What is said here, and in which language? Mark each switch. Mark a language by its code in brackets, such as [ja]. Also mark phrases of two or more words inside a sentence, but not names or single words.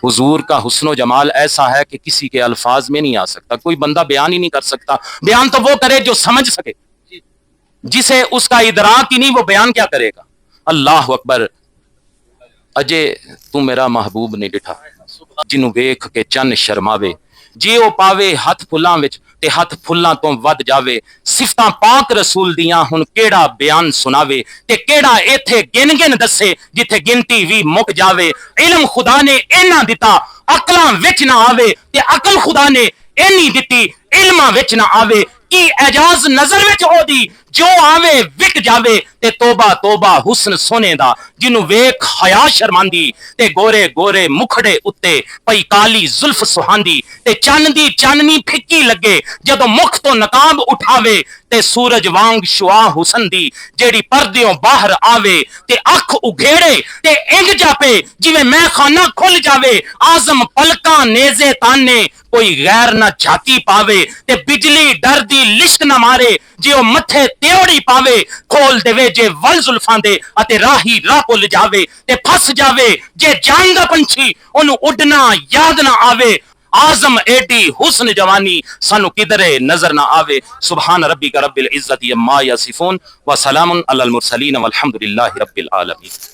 [ur] حضور کا حسن و جمال ایسا ہے کہ کسی کے الفاظ میں نہیں آ سکتا، کوئی بندہ بیان ہی نہیں کر سکتا۔ بیان تو وہ کرے جو سمجھ سکے، جسے اس کا ادراک ہی نہیں وہ بیان کیا کرے گا۔ [ar] اللہ اکبر، [pa] اجے تو میرا محبوب نہیں ڈٹھا جنوں ویکھ کے چن شرماوے، جے او پاوے ہاتھ پھلاں وچ تے ہاتھ پھلاں تو ود جاوے، صفتاں پاک رسول دیاں ہن کیڑا بیان سناوے، تے کیڑا ایتھے گن گن دسے جتھے گنتی وی مک جاوے۔ علم خدا نے اینا دتا عقلاں وچ نہ آوے، تے عقل خدا نے اینی دتی علماں وچ نہ آوے۔ کی اعجاز نظر وچ ہو دی جو آوے وک جاوے، تے توبہ توبہ حسن سونے دا جنوں ویکھ حیا شرماندی، تے گورے گورے مکھڑے اتے پئی کالی زلف سہاندی، تے چن دی چاننی پھکی لگے جدوں مکھ تو نقاب اٹھاوے، تے سورج وانگ شعاع حسن دی جیڑی پردیوں باہر آوے، تے اکھ اگھیڑے تے انگ جاپے جویں میں خانہ کھل جاوے، آزم پلکاں نیزے تانے کوئی غیر نہ جھاکی پاوے، تے بجلی ڈر دی لشک نہ مارے جے او متھے تیوڑی پاوے، کھول دے جے ول زلفاں دے اتے راہی راہ بھل جاوے، تے پھس جاوے جے جاندا پنچھی اونوں اڈنا یاد نہ آوے، آزم ایڈی حسن جوانی سانو کدرے نظر نہ آوے۔ [ar] سبحان ربک رب العزت عما یصفون وسلام علی المرسلین والحمد للہ رب العالمین۔